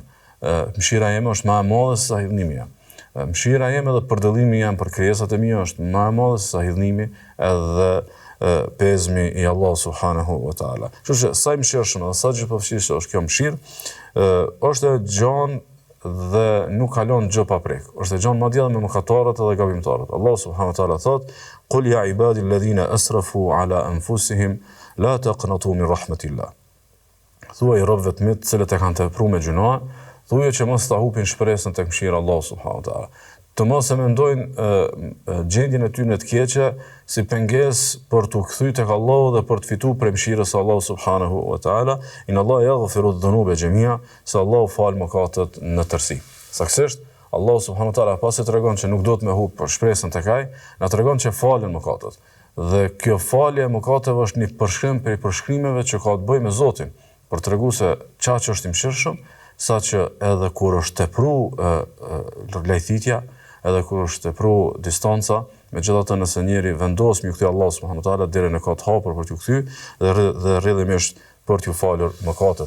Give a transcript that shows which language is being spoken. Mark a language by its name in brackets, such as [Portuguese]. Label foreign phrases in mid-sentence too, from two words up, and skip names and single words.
[Albanian] Mëshira jeme është më e madhe se sa hidhnimi jam. Mëshira jeme dhe përdallimi jam për krijesat e mia është më e madhe se sa hidhnimi edhe pezmi i Allah [Arabic] سبحانه وتعالى. [Albanian] Kështu që sa i mëshirshëm dhe sa gjithëpërfshirëse është kjo mëshirë, është e gjanë dhe nuk kalon gjë pa prek. Është e gjanë madje edhe me mëkatarët edhe gabimtarët. Allah subhanahu wa taala thot: [Arabic] "قل يا عبادي الذين أسرفوا على أنفسهم لا تقنطوا من رحمة الله." [Albanian] Thuaj robëve të mi të cilët e kanë tepruar me gjuna, thuaj që mos ta hupin shpresën tek mëshira e Allahut [Arabic] سبحانه وتعالى. [Albanian] Të mos e mendojnë gjendjen e tyre të keqe si pengesë për t'u kthyer tek Allahu dhe për të fituar prej mëshirës së Allahut [Arabic] سبحانه وتعالى. إن الله يغفر الذنوب جميعا, [Albanian] se Allahu fal mëkatet në tërësi. Saktësisht, Allahu [Arabic] سبحانه وتعالى [Albanian] pasi tregon që nuk do të më hub për shpresën tek ai, na tregon që falen mëkatet. Dhe kjo falje e mëkateve është një përshkrim prej përshkrimeve që ka të bëjë me Zotin, për t'treguar se çfarë është i mëshirshëm, saqë edhe kur është tepru lajthitja, edhe kur është tepru distanca, megjithatë nëse njëri vendos me u kthye Allahu [Arabic] سبحانه وتعالى [Albanian] deri në kot hapur për t'u kthy dhe rrjedhimisht për t'u falur mëkatet.